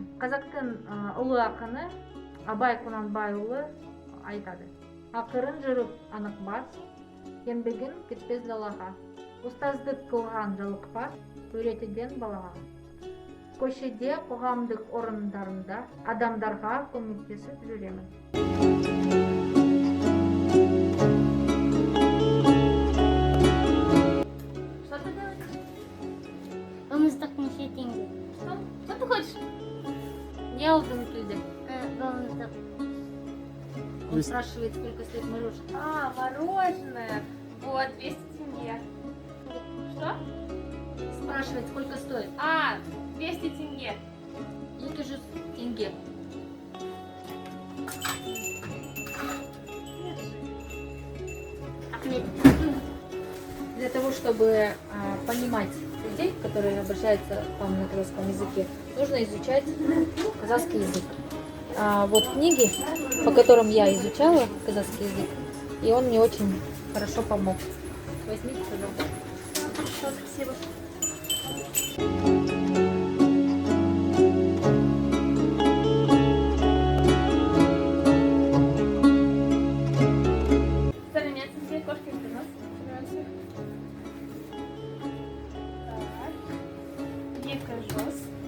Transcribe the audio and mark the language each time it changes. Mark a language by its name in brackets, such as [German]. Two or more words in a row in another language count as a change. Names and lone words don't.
[Kazakh] Қазақтың ұлы ақыны Абай Құнанбайұлы айтады: ақырын жүріп анық бас, еңбегін кетпес далаға. Ұстаздық қылған жалықпас, үйретуден балаға. Көшеде, қоғамдық орындарында адамдарға көмектесіп жүремін. [Russian] Что ты делаешь? [Kazakh] Балмұздақ неше теңге? [Russian] Что ты хочешь? [Kazakh] Не алдың тілде. Балмұздақ. [Russian] Он спрашивает, сколько стоит мороженое. Мороженое. Вот, 200 тенге. Что? Спрашивает, сколько стоит. 200 тенге. [Kazakh] Екі жүз тенге. Ахмет. [Russian] Для того, чтобы понимать людей, которые обращаются к вам на казахском языке, нужно изучать казахский язык. Вот книги, по которым я изучала казахский язык, и он мне очень хорошо помог. Возьмите, пожалуйста. Хорошо, спасибо. Сәлеметсіз, кошки принос. [Kazakh] Екі жүз.